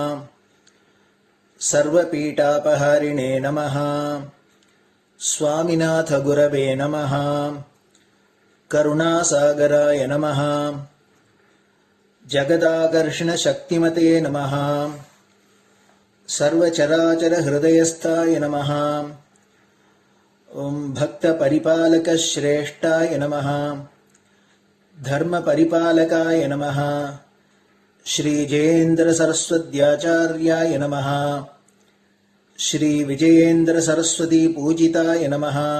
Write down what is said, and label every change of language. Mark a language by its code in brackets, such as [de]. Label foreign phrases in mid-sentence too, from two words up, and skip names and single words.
[sa] सर्वपीडापहारिणे नमः. स्वामिनाथ गुरवे नमः. करुणासागराय नमः. जगदाकर्षण शक्तिमते नमः. सर्वचराचर हृदयस्थाय नमः. ॐ भक्तपरिपालकश्रेष्ठाय नमः। धर्मपरिपालकाय नमः। श्रीजयेन्द्रसरस्वत्याचार्याय नमः। श्रीविजयेन्द्रसरस्वतीपूजिताय नमः।